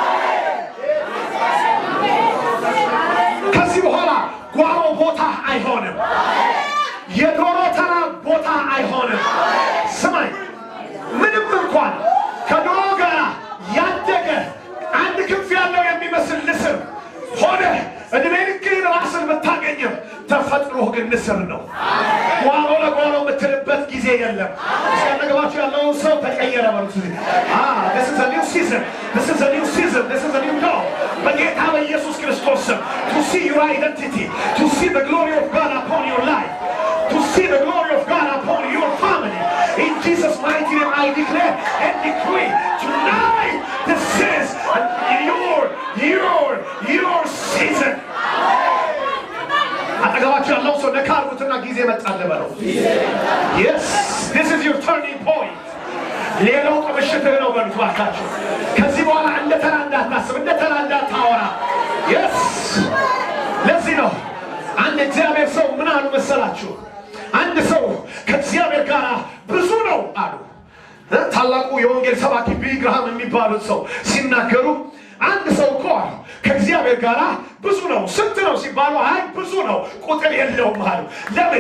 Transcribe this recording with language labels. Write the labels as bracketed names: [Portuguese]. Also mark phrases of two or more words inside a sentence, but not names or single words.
[Amharic] ከዚህ በኋላ ጓሮ ቦታ አይሆንም። የዶሮ ተራ ቦታ አይሆንም። ስማኝ፣ ምንም እንኳን ከዶሮ ጋር ያደገ አንድ ክንፍ ያለው የሚመስል ንስር ሆነ እድሜ ልክህን ራስን ብታገኝም ተፈጥሮህ ግን ንስር ነው። ጓሮ ለጓሮ የምትልበት ጊዜ የለም። እስከነገባችሁ ያለውን ሰው ተቀየረ በሉት። [English] this is a new season. This is a new season. This is a new dawn. [Amharic] በጌታ በኢየሱስ ክርስቶስ ስም [English] to see your identity, to see the glory of God upon your life, to see the glory of God upon your family. In Jesus' mighty name I declare and decree tonight this is your season. [Amharic] አጠገባችሁ ያለው ሰው ነካርጉትና ጊዜ መጣለ በለው። [English] Yes, this is your turning point. [Amharic] ሌላው ምሽትህ ነው በሉት ባካችሁ። ከዚህ በኋላ እንደ ተራ እንዳታስብ፣ እንደ ተራ እንዳታወራ። Yes, ለዚህ ነው አንድ እግዚአብሔር ሰው ምን አሉ መሰላችሁ? አንድ ሰው ከእግዚአብሔር ጋር ብዙ ነው አሉ። ታላቁ የወንጌል ሰባኪ ቢሊ ግርሃም የሚባሉት ሰው ሲናገሩ አንድ ሰው እኮ አሉ ከእግዚአብሔር ጋር ብዙ ነው። ስንት ነው ሲባሉ አይ ብዙ ነው ቁጥር የለውም አሉ። ለምን?